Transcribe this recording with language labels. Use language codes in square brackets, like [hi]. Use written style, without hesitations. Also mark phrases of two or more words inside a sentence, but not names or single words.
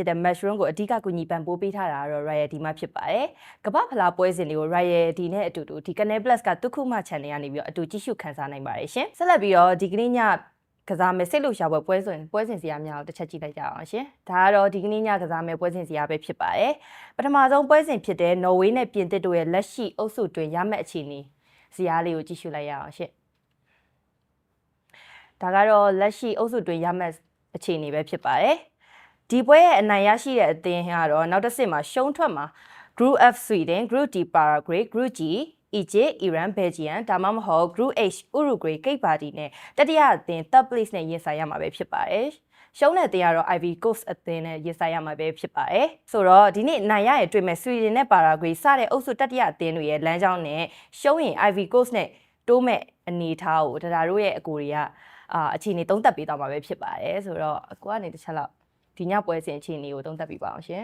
[my] တဲ့ Mushroom ကိုအဓိကကူညီပံ့ပိုးပေးထားတာကတော့ Royal D မှာဖြစ်ပါတယ်။ကမ္ဘာဖလားပွဲစဉ်တွေကို Royal D နဲ့အတူတူဒီ Canal Plus ကတုခုမှ channel ကနေပြီးတော့အတူကြည့်ရှုခန်းစားနိုင်ပါတယ်ရှင်။ဆက်လက်ပြီးတော့ဒီကနေ့ညကစားမယ်စိတ်လှုပ်ရှားပွဲပွဲစဉ်စီရများကိုတစ်ချက်ကြည့်လိုက်ကြအောင်ရှင်။ဒါကတော့ဒီကနေ့ညကစားမယ်ပွဲစဉ်စီရပဲဖြစ်ပါတယ်။ပထမဆုံးပွဲစဉ်ဖြစ်တဲ့နော်ဝေးနဲ့ပြင်သစ်တို့ရဲ့လက်ရှိအုပ်စုတွင်ရမယ့်အခြေအနေစီရလေးကိုကြည့်ရှုလိုက်ရအောင်ရှင် ။ဒါကတော့လက်ရှိအုပ်စုတွင်ရမယ့်အခြေအနေပဲဖြစ်ပါတယ်။ဒီပွဲရဲ့အနိုင်ရရှိတဲ့အသင်းကတော့နောက်တစ်ဆင့်မှာရှုံးထွက်မှာ Group F Sweden, Group D Paraguay, Group G Egypt, Iran, Belgium ဒါမှမဟုတ် Group H Uruguay, Cape Verde နဲ့တတိယအသင်း [en] Third Place [my] နဲ့ရင်ဆိုင်ရမှာပဲဖြစ်ပါတယ်။ရှုံးတဲ့အသင်းကတော့ Ivory Coast အသင်းနဲ့ရင်ဆိုင်ရမှာပဲဖြစ်ပါတယ်။ဆိုတော့ဒီနေ့နိုင်ရရဲ့တွေ့မဲ့ Sweden နဲ့ Paraguay စတဲ့အုပ်စုတတိယအသင်းတွေရဲ့လမ်းကြောင်းနဲ့ရှုံးရင် Ivory Coast နဲ့တိုးမဲ့အနေအထားကိုဒါတို့ရဲ့အကိုတွေကအခြေအနေသုံးသပ်ပေးသွားမှာပဲဖြစ်ပါတယ်။ဆိုတော့အကိုကနေတစ်ချက်လောက်ဒီညပွဲစဉ်အခြေအနေကိုသုံးသပ်ပြပါအောင်ရှင်